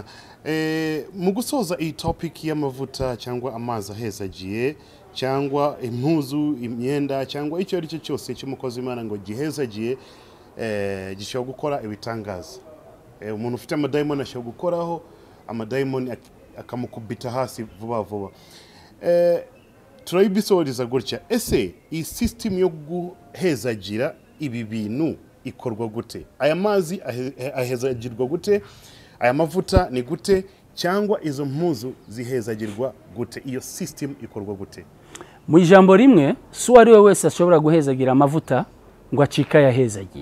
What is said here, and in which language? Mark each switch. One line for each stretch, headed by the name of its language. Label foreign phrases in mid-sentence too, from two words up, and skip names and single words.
Kinyarwanda: Mu gusoza iyi topic y'amavuta cyangwa amazi ahezagiye cyangwa impuzu, imyenda cyangwa icyo ari cyo cyose cy'umukozi w'Imana ngo gihezagiye gishobora gukora ibitangaza. Umuntu ufite amadayimoni ashobora gukoraho amadayimoni akamukubita hasi vuba vuba. Turabisohoreza gutya, ese iyi system yo guhezagira ibi bintu ikorwa gute? Aya mazi ahezagirwa gute? Aya mavuta ni gute? Cyangwa izo mpuzu zihezagirwa gute? Iyo system ikorwa gute? Mu ijambo rimwe, so ari we wese ashobora guhezagira amavuta ngo acika yahezagiye.